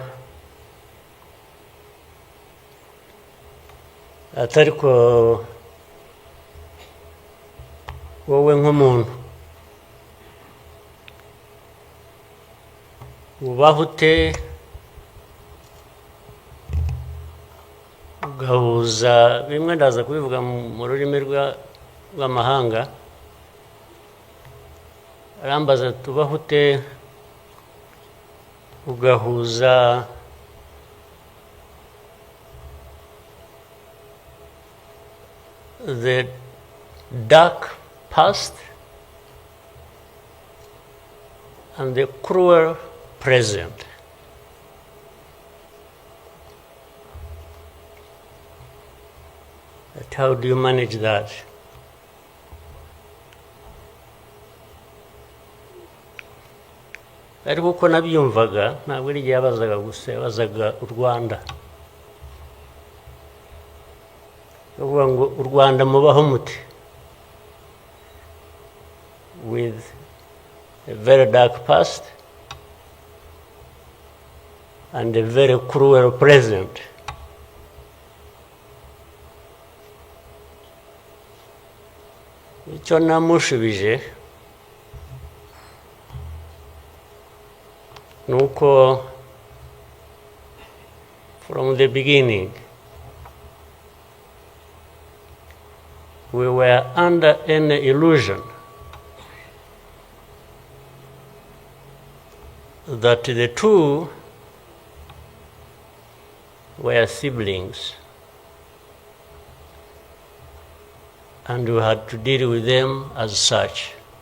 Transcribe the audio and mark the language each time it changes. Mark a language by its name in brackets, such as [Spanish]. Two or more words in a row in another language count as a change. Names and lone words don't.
[Kinyarwanda] ati ariko wowe nk'umuntu ubaho ute ugahuza bimwe, ndaza kubivuga mu rurimi rw'amahanga, arambaza ati ubaho ute ugahuza [English] the dark past and the cruel present. But how do you manage that? [Kinyarwanda] Ariko uko nabyumvaga ntabwo ari igihe yabazaga gusa, yabazaga u Rwanda, avuga ngo u Rwanda mubaho mute [English] with a very dark past and a very cruel present. [Kinyarwanda] Icyo namushubije nuko [English] from the beginning we were under an illusion that the two were siblings and we had to deal with them as such.